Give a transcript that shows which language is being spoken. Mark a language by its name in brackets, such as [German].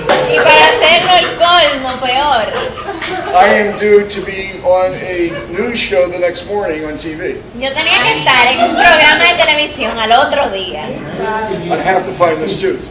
[Spanish] Y para hacerlo el colmo peor, [English] I am due to be on a news show the next morning on TV. [Spanish] yo tenía que estar en un programa de televisión al otro día. [English] I have to find this tooth.